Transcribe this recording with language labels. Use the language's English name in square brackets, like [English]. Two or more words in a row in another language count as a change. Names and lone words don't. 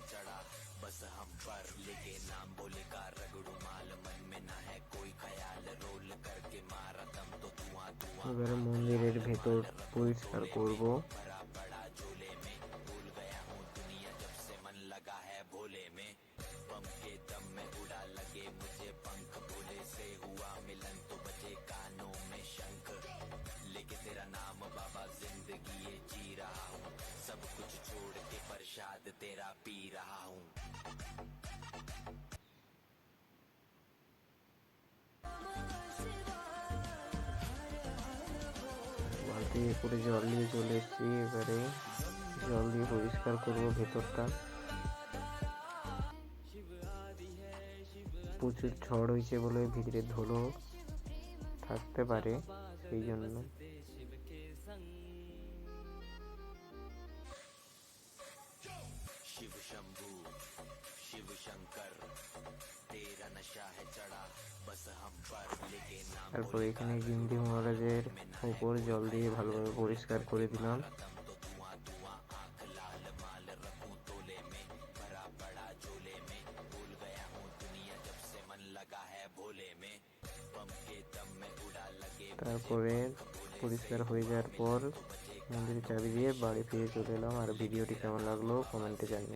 [Hindi] चढ़ा बस हम पर, लेके नाम बोले का रगड़ू माल, मन में ना है कोई ख्याल, रोल करके मारा दम तो धुआं धुआं। [Bangla] এবারে মন্দিরের ভেতর পরিষ্কার করব। [Hindi] भरा पड़ा झोले में, भूल गया हूँ दुनिया जब से मन लगा है भोले में। बम के दम में उड़ा लगे मुझे पंख, भोले से हुआ मिलन तो बचे कानों में शंख, लेके तेरा नाम बाबा जिंदगी ये जी रहा हूँ, सब कुछ छोड़ के प्रसाद तेरा पी रहा हूँ। [Bangla] বালতি করে জল নিয়ে চলে এসেছি। এবারে জল দিয়ে পরিষ্কার করব ভেতরটা। প্রচুর ঝড় হয়েছে বলে ভিতরে ধুলো থাকতে পারে, সেই জন্য। [Hindi] शिव शंभू शिव शंकर तेरा नशा है चढ़ा बस हम पर, लेके नाम [Bangla] তারপর এখানে গিন্দি মহারাজের উপর জল দিয়ে ভালোভাবে পরিষ্কার করে দিলাম। [Hindi] दम तो धुआं धुआं, आंख लाल माल रखूं तोले में, भरा पड़ा झोले में, भूल गया हूँ दुनिया जब से मन लगा है भोले में। बम के दम में उड़ा लगे [Bangla] তারপরে পরিষ্কার হয়ে যাওয়ার পর মন্দিরে চাবি দিয়ে বাড়ি ফিরে চলে এলাম। আর ভিডিওটি কেমন লাগলো কমেন্টে জানিও।